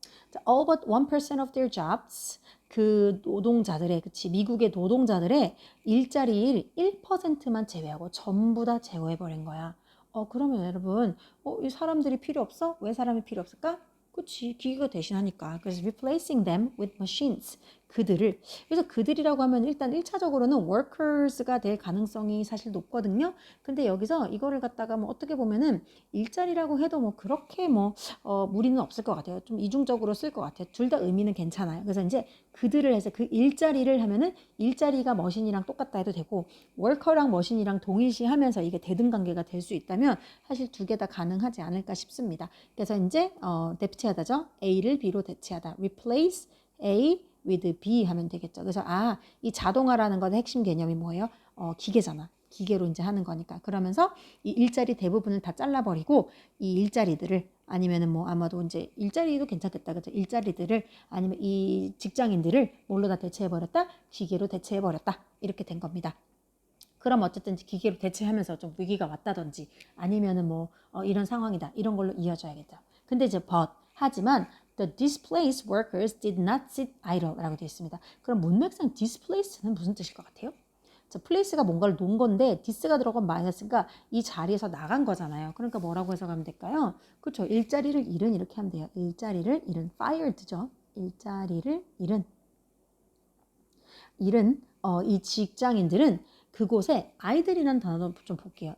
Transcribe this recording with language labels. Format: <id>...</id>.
<ko>자,</ko> <en>all but 1% of their jobs.</en> <ko>그 노동자들의, 그치, 미국의 노동자들의 일자리를 1%만 제외하고 전부 다 제거해버린 거야. 그러면 여러분, 이 사람들이 필요 없어? 왜 사람이 필요 없을까? 그치, 기계가 대신하니까. 그래서</ko> <en>replacing them with machines.</en> <ko>그래서 그들이라고 하면 일단 1차적으로는 workers가 될 가능성이 사실 높거든요. 근데 여기서 이거를 갖다가 뭐 어떻게 보면은 일자리라고 해도 뭐 그렇게 무리는 없을 것 같아요. 좀 이중적으로 쓸 것 같아요. 둘 다 의미는 괜찮아요. 그래서 이제 그들을 해서 그 일자리를 하면은 일자리가 머신이랑 똑같다 해도 되고 worker랑 머신이랑 동일시하면서 이게 대등관계가 될 수 있다면 사실 두 개 다 가능하지 않을까 싶습니다. 그래서 이제 대체하다죠. A를 B로 대체하다.</ko> <en>replace A with B</en> <ko>하면 되겠죠. 그래서 이 자동화라는 건 핵심 개념이 뭐예요? 기계잖아. 기계로 이제 하는 거니까. 그러면서 이 일자리 대부분을 다 잘라버리고 이 일자리들을 아니면은 뭐 아마도 이제 일자리도 괜찮겠다. 그죠? 일자리들을 아니면 이 직장인들을 뭘로 다 대체해버렸다? 기계로 대체해버렸다. 이렇게 된 겁니다. 그럼 어쨌든 기계로 대체하면서 좀 위기가 왔다든지 아니면은 이런 상황이다. 이런 걸로 이어져야겠죠. 근데 이제 하지만</ko> <en>the displaced workers did not sit idle</en> <ko>라고 되어 있습니다. 그럼 문맥상 displace는 무슨 뜻일 것 같아요? 자, place가 뭔가를 놓은 건데 dis가 들어간 마이너스가 이 자리에서 나간 거잖아요. 그러니까 뭐라고 해석하면 될까요? 그렇죠. 일자리를 잃은 이렇게 하면 돼요. 일자리를 잃은 fired죠. 일자리를 잃은 이 직장인들은 그곳에 아이들이라는 단어도 좀 볼게요.</ko>